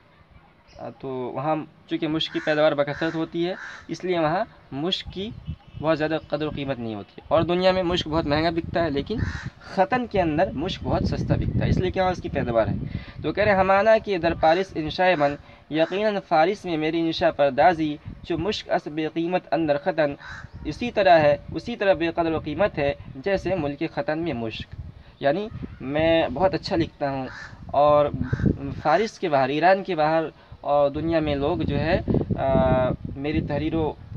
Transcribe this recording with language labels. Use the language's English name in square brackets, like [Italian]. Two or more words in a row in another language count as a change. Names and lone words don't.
[Urdu] تو وہاں چونکہ مشک کی پیداوار بکثرت ہوتی ہے، اس لیے وہاں مشک کی بہت زیادہ قدر و قیمت نہیں ہوتی ہے، اور دنیا میں مشک بہت مہنگا بکتا ہے، لیکن ختن کے اندر مشک بہت سستا بکتا ہے، اس لیے کہ وہاں اس کی پیداوار ہے۔ تو کہہ رہے [Persian] ہمانا کہ در پارس انشاء من، [Urdu] یقیناً فارس میں میری انشاء پردازی، [Persian] جو مشک اس بے قیمت اندر ختن، [Urdu] اسی طرح بے قدر و قیمت ہے جیسے ملک ختن میں مشک، یعنی میں بہت اچھا لکھتا ہوں، اور فارس کے باہر، ایران کے باہر اور دنیا میں لوگ جو ہے میری تحریروں